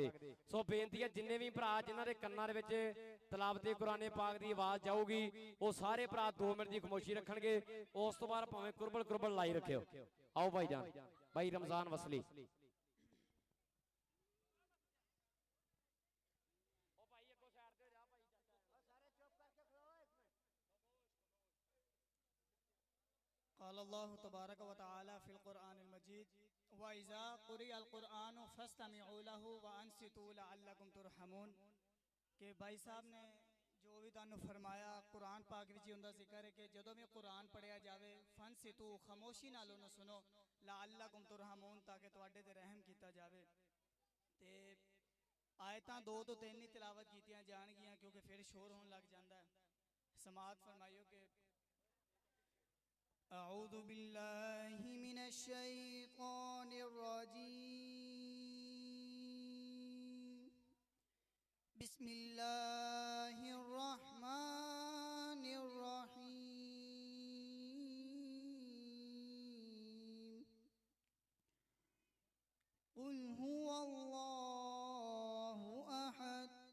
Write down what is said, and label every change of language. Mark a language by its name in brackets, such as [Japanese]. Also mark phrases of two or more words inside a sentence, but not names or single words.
[Punjabi] سو بینتی ہے جنے بھی بھرا جنہاں دے کناں دے وچ تلاوت قرآن پاک کی آواز جاؤگی وہ سارے بھرا 2 منٹ کی خاموشی رکھنگے اس توں بعد بھاویں کربڑ کربڑ لائی رکھیو. آؤ بھائی جان بھائی رمضان وصلی [Arabic] قال الله تبارك وتعالى في القرآن المجيد وإذا قرئ القرآن فاستمعوا له وأنصتوا لعلكم ترحمون. [Punjabi] کے بھائی صاحب نے جو بھی تہانوں فرمایا قرآن پاک وچ ہندا ذکر ہے کہ جدوں بھی قرآن پڑھیا جاوے فانصتوا خاموشی نال اوہنوں سنو [Arabic] لعلكم ترحمون [Punjabi] تاکہ تہاڈے تے رحم کیتا جاوے. تے آیتاں 2 توں 3 ہی تلاوت کیتیاں جانگیاں [Urdu] کیونکہ پھر شور ہونے لگ جاتا ہے. [Punjabi] سماعت فرمائیو کہ [Arabic] أعوذ بالله من الشيطان الرجيم بسم الله الرحمن الرحيم قل هو الله أحد